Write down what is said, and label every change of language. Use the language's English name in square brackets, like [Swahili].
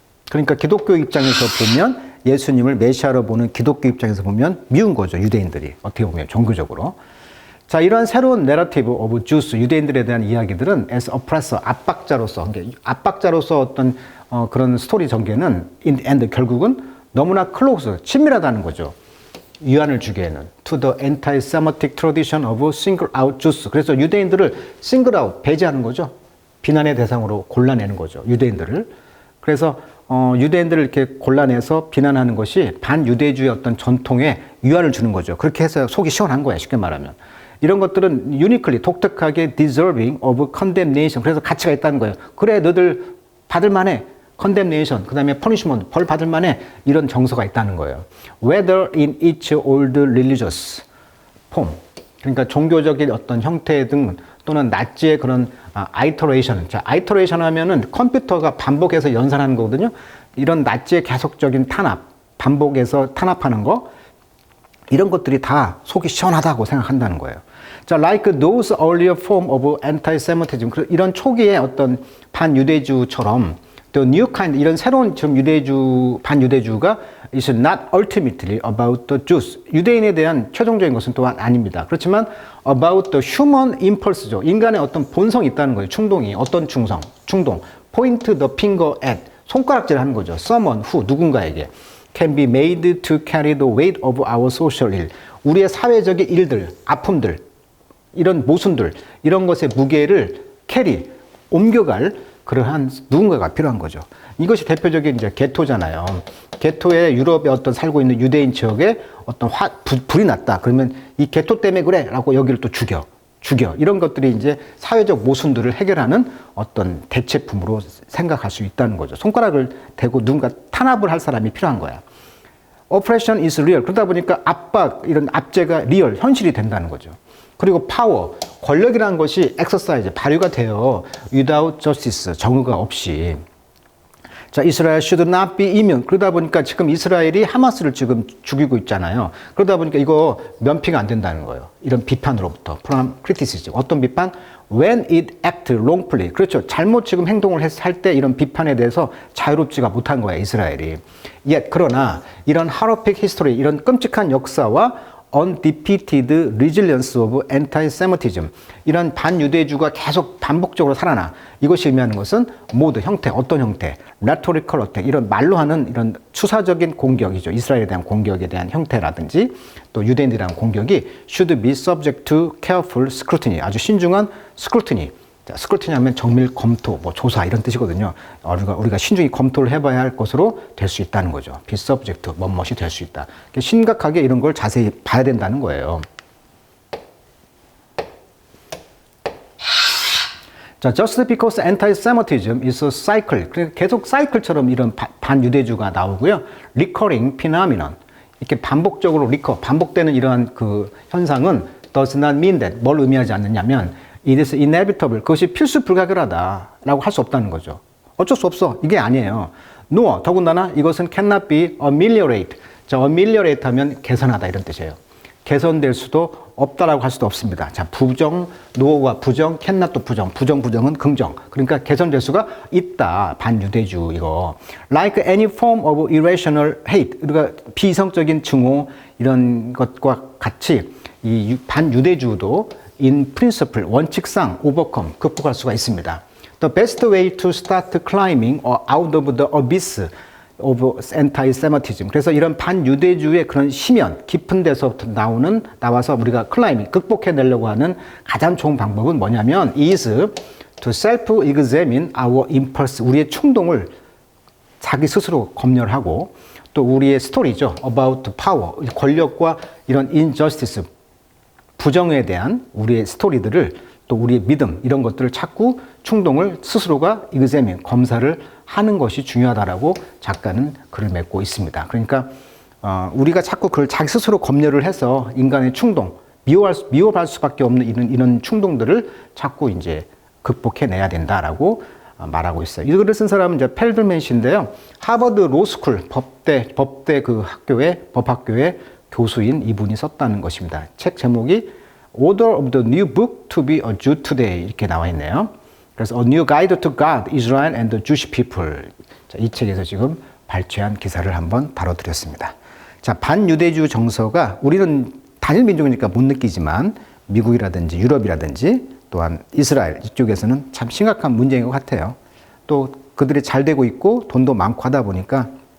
[Korean] 그러니까 기독교 입장에서 보면 예수님을 메시아로 보는 기독교 입장에서 보면 미운 거죠. 유대인들이. 어떻게 보면 종교적으로. 자, 이러한 새로운 [English] narrative of Jews, [Korean] 유대인들에 대한 이야기들은 [English] as oppressor, [Korean] 압박자로서 어떤 그런 스토리 전개는 [English] in the end [Korean] 결국은 너무나 클로즈, 친밀하다는 거죠. 위안을 주기에는 [English] to the anti-Semitic tradition of single out Jews. [Korean] 그래서 유대인들을 single out, 배제하는 거죠. 비난의 대상으로 골라내는 거죠. 유대인들을. 그래서 유대인들을 이렇게 골라내서 비난하는 것이 반유대주의 어떤 전통에 위안을 주는 거죠. 그렇게 해서 속이 시원한 거야, 쉽게 말하면. 이런 것들은 [English] uniquely, [Korean] 독특하게 [English] deserving of condemnation. [Korean] 그래서 가치가 있다는 거예요. 그래, 너들 받을 만해. condemnation, 그 다음에 punishment, 벌 받을 만해. 이런 정서가 있다는 거예요. [English] Whether in each old religious form. [Korean] 그러니까 종교적인 어떤 형태 등 또는 나치의 그런 iteration. 자, iteration 하면은 컴퓨터가 반복해서 연산하는 거거든요. 이런 나치의 계속적인 탄압, 반복해서 탄압하는 거, 이런 것들이 다 속이 시원하다고 생각한다는 거예요. [English] 자, like those earlier form of anti-Semitism. [Korean] 이런 초기의 어떤 반유대주처럼 [English] The new kind, [Korean] 이런 새로운 지금 반유대주가 [English] is not ultimately about the Jews. [Korean] 유대인에 대한 최종적인 것은 또한 아닙니다. 그렇지만 [English] about the human impulse죠. [Korean] 인간의 어떤 본성이 있다는 거예요. 충동이. 어떤 충동. [English] Point the finger at. [Korean] 손가락질 하는 거죠. [English] Someone who, [Korean] 누군가에게. [English] Can be made to carry the weight of our social ill. [Korean] 우리의 사회적인 일들, 아픔들, 이런 모순들, 이런 것의 무게를 캐리, 옮겨갈 그러한 누군가가 필요한 거죠. 이것이 대표적인 이제 게토잖아요. 게토에 유럽에 어떤 살고 있는 유대인 지역에 어떤 불이 났다. 그러면 이 게토 때문에 그래 라고 여기를 또 죽여. 이런 것들이 이제 사회적 모순들을 해결하는 어떤 대체품으로 생각할 수 있다는 거죠. 손가락을 대고 누군가 탄압을 할 사람이 필요한 거야. [English] Oppression is real. [Korean] 그러다 보니까 압박, 이런 압제가 리얼, 현실이 된다는 거죠. 그리고 파워, 권력이라는 것이 exercise, 발휘가 돼요. [English] Without justice, [Korean] 정의가 없이. [English] 자, Israel should not be immune. [Korean] 그러다 보니까 지금 이스라엘이 하마스를 지금 죽이고 있잖아요. 그러다 보니까 이거 면피가 안 된다는 거예요. 이런 비판으로부터. [English] from criticism. [Korean] 어떤 비판? [English] When it act wrongfully. [Korean] 그렇죠. 잘못 지금 행동을 할 때 이런 비판에 대해서 자유롭지가 못한 거예요, 이스라엘이. [English] Yet, [Korean] 그러나 이런 [English] horrific history, [Korean] 이런 끔찍한 역사와 [English] undefeated resilience of anti-Semitism. [Korean] 이런 반유대주가 계속 반복적으로 살아나. 이것이 의미하는 것은 모드, 형태, 어떤 형태, [English] rhetorical attack, [Korean] 이런 말로 하는 이런 추사적인 공격이죠. 이스라엘에 대한 공격에 대한 형태라든지 또 유대인들에 대한 공격이 [English] should be subject to careful scrutiny. [Korean] 아주 신중한 scrutiny. 자, 스크루티니 하면 정밀 검토, 뭐 조사 이런 뜻이거든요. 우리가 신중히 검토를 해봐야 할 것으로 될 수 있다는 거죠. be subject, 뭐뭇이 될 수 있다. 심각하게 이런 걸 자세히 봐야 된다는 거예요. [English] 자, just because anti-Semitism is a cycle. [Korean] 계속 사이클처럼 이런 반유대주가 나오고요. [English] recurring phenomenon. [Korean] 이렇게 반복적으로 반복되는 이러한 그 현상은 [English] does not mean that, [Korean] 뭘 의미하지 않느냐면 [English] it is inevitable. [Korean] 그것이 필수 불가결하다라고 할 수 없다는 거죠. 어쩔 수 없어. 이게 아니에요. [English] nor, [Korean] 더군다나 이것은 [English] cannot be ameliorate. [Korean] 자, ameliorate 하면 개선하다 이런 뜻이에요. 개선될 수도 없다라고 할 수도 없습니다. 자, 부정, no가 부정, cannot 또 부정. 부정은 긍정. 그러니까 개선될 수가 있다. 반유대주 이거. [English] Like any form of irrational hate. [Korean] 우리가 비이성적인 증오 이런 것과 같이 이 반유대주도 [English] in principle, [Korean] 원칙상 overcome, 극복할 수가 있습니다. [English] The best way to start climbing out of the abyss of anti-Semitism. [Korean] 그래서 이런 반유대주의 그런 심연, 깊은 데서부터 나와서 우리가 클라이밍, 극복해내려고 하는 가장 좋은 방법은 뭐냐면 [English] is to self-examine our impulse. [Korean] 우리의 충동을 자기 스스로 검열하고 또 우리의 스토리죠. [English] about power, [Korean] 권력과 이런 injustice, 부정에 대한 우리의 스토리들을 또 우리의 믿음 이런 것들을 찾고 충동을 스스로가 examine, 검사를 하는 것이 중요하다라고 작가는 글을 맺고 있습니다. 그러니까 우리가 자꾸 그걸 자기 스스로 검열을 해서 인간의 충동, 미워할 수밖에 없는 이런 충동들을 자꾸 이제 극복해내야 된다라고 말하고 있어요. 이 글을 쓴 사람은 이제 펠드맨 씨인데요. 하버드 로스쿨 법대 그 법학교의 교수인 이분이 썼다는 것입니다. 책 제목이 [English] Author of the New Book to be a Jew Today [Korean] 이렇게 나와 있네요. 그래서 [English] A New Guide to God, Israel and the Jewish People. [Korean] 자, 이 책에서 지금 발췌한 기사를 한번 다뤄드렸습니다. 자, 반유대주 정서가 우리는 단일 민족이니까 못 느끼지만 미국이라든지 유럽이라든지 또한 이스라엘 이쪽에서는 참 심각한 문제인 것 같아요. 또 그들이 잘 되고 있고 돈도 많고 하다 보니까